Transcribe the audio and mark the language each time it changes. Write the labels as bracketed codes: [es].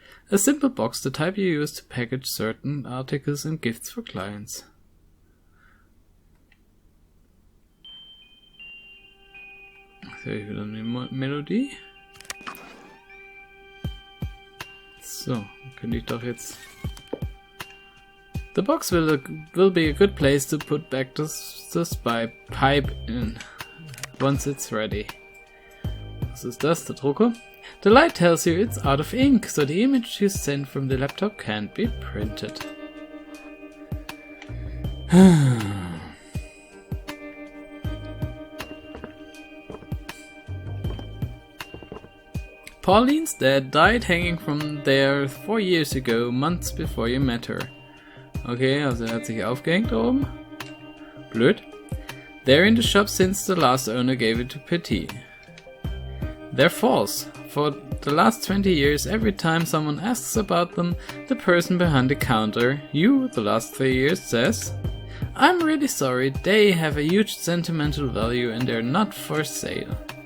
[en] A simple box, the type you use to package certain articles and gifts for clients. [de] Jetzt höre ich wieder eine Melodie. So, könnte ich doch jetzt... [en] The box will be a good place to put back the spy pipe in, once it's ready. [de] Was ist das, der Drucker? [en] The light tells you it's out of ink, so the image you send from the laptop can't be printed. Pauline's dad died hanging from there 4 years ago, months before you met her. [de] Okay, also hat sich aufgehängt da oben. Blöd. [en] They're in the shop since the last owner gave it to Petit. They're false. For the last 20 years, every time someone asks about them, the person behind the counter, you, the last 3 years, says, I'm really sorry, they have a huge sentimental value and they're not for sale.